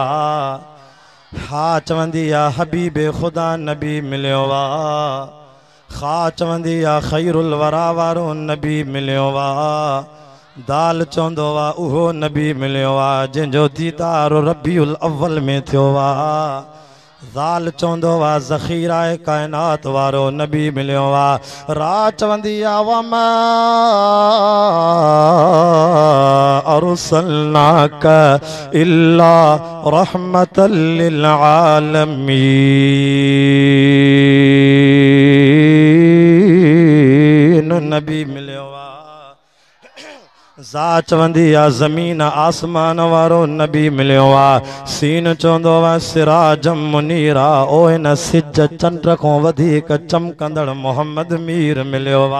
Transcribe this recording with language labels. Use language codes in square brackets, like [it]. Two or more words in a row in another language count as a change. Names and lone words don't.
[sd] आहे हा चवंदी आहे हबीबे ख़ुदा नबी मिलियो आहे खा चवंदी आहे ख़ैरुल वरा वारो नबी मिलियो आहे दाल चवंदो आहे उहो नबी मिलियो आहे जंहिंजो दीदार रबीउल अव्वल में थियो आहे ज़ाल चवंदो आहे ज़ख़ीराए काइनात वारो नबी मिलियो आहे रा चवंदी आहे वमा [ar] أرسلناك إلا رحمة للعالمين [sd] नबी मिलियो आहे ज़ा चवंदी आहे ज़मीन आसमान वारो नबी मिलियो आहे सीन चवंदो आहे [ar] سراجا منيرا [sd] ओ हिन सिज चंड खां वधीक चमकंदड़ मोहम्मद मीर मिलियो